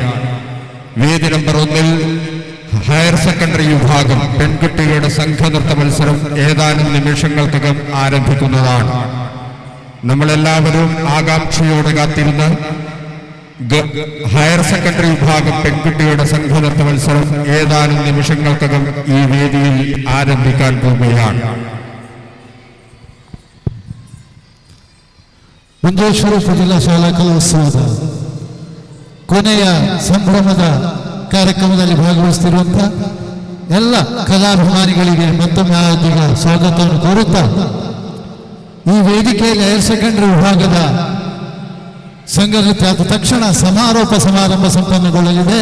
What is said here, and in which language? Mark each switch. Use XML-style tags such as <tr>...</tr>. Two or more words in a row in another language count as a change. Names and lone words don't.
<ml>വേദി നമ്പർ 1</ml> <en>higher secondary</en> <ml>വിഭാഗം പെൺകുട്ടികളുടെ സംഘനൃത്ത മത്സരം ഏതാനും നിമിഷങ്ങൾക്കകം ആരംഭിക്കുന്നതാണ്. നമ്മളെല്ലാവരും ആകാംക്ഷയോടെ കാത്തിരുന്ന</ml> <en>higher secondary</en> <ml>വിഭാഗം പെൺകുട്ടികളുടെ സംഘനൃത്ത മത്സരം ഏതാനും നിമിഷങ്ങൾക്കകം ഈ വേദിയിൽ ആരംഭിക്കാൻ പോവുകയാണ്.</ml> <kn>ಮಂಜೇಶ್ವರ ಉಪಜಿಲ್ಲಾ ಶಾಲಾ ಕಲೋತ್ಸವದ ಕೊನೆಯ ಸಂಭ್ರಮದ ಕಾರ್ಯಕ್ರಮದಲ್ಲಿ ಭಾಗವಹಿಸುತ್ತಿರುವಂತಹ ಎಲ್ಲ ಕಲಾಭಿಮಾನಿಗಳಿಗೆ ಮತ್ತೊಮ್ಮೆ ಹಾರ್ದಿಕ ಸ್ವಾಗತವನ್ನು ಕೋರುತ್ತಾ ಈ ವೇದಿಕೆಯಲ್ಲಿ</kn> <en>higher secondary</en> <kn>ವಿಭಾಗದ ಸಂಘನೃತ್ಯ ಆದ ತಕ್ಷಣ ಸಮಾರೋಪ ಸಮಾರಂಭ ಸಂಪನ್ನಗೊಳ್ಳಲಿದೆ.</kn>